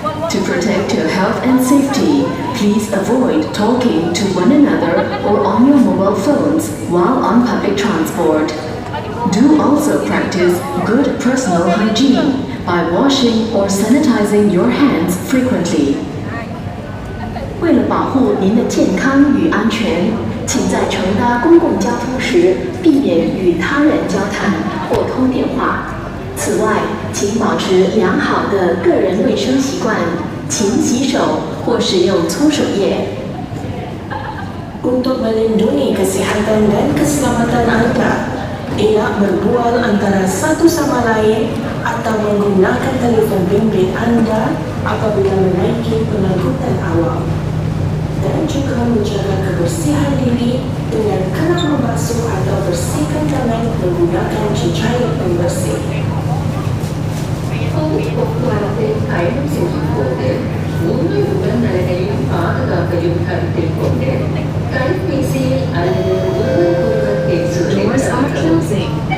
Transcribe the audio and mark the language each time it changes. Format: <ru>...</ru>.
<en>To protect your health and safety, please avoid talking to one another or on your mobile phones while on public transport. Do also practice good personal hygiene by washing or sanitizing your hands frequently.</en> <zh>为了保护您的健康与安全，请在乘搭公共交通时避免与他人交谈或通电话。此外，请保持良好的个人卫生习惯，勤洗手或使用搓手液。</zh> <ms>Untuk melindungi kesehatan dan keselamatan Anda, tidak berbual antara satu sama lain atau menggunakan telefon bimbit Anda apabila menaiki pengangkutan awam. Dan juga menjaga kebersihan diri dengan kerap membasuh atau bersihkan tangan menggunakan cecair pembersih.</ms> <ta>போக்குவரத்தில் பயணம் செய்யும் போது உங்கள் உடல்நலனையும் பாதுகாப்பையும் கருத்தில் கொண்டு கைபேசியில் அல்லது ஒருவருக்கொருவர் பேசுவதை</ta>